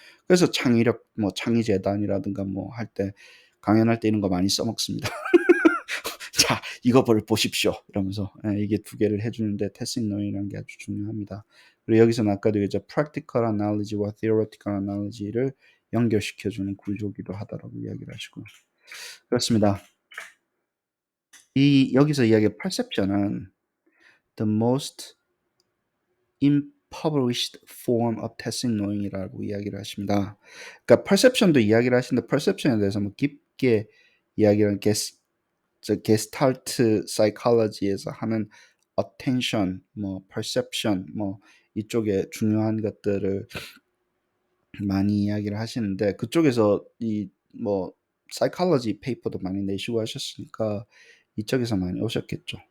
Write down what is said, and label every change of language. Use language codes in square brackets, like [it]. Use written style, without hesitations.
[ko] 그래서 창의력, 뭐 창의재단이라든가 뭐 할 때, 강연할 때 이런 거 많이 써먹습니다. 자, 이거를 보십시오. 이러면서 이게 두 개를 해주는데 tacit knowing이라는 게 아주 중요합니다. 그리고 여기서는 아까도 이제 practical analogy와 theoretical analogy를 연결시켜주는 구조기도 하다라고 이야기를 하시고요. 그렇습니다. 여기서 이야기의 [en] perception은 the most impoverished form of tacit knowing이라고 [ko] 이야기를 하십니다. 그러니까 perception도 이야기를 하시는데 perception에 대해서 뭐 깊게 이야기를 게스탈트 사이콜로지에서 하는 attention, 뭐 perception, 뭐 이쪽에 중요한 것들을 많이 이야기를 하시는데 그쪽에서 이 뭐 사이콜로지 페이퍼도 많이 내시고 하셨으니까 이쪽에서 많이 오셨겠죠.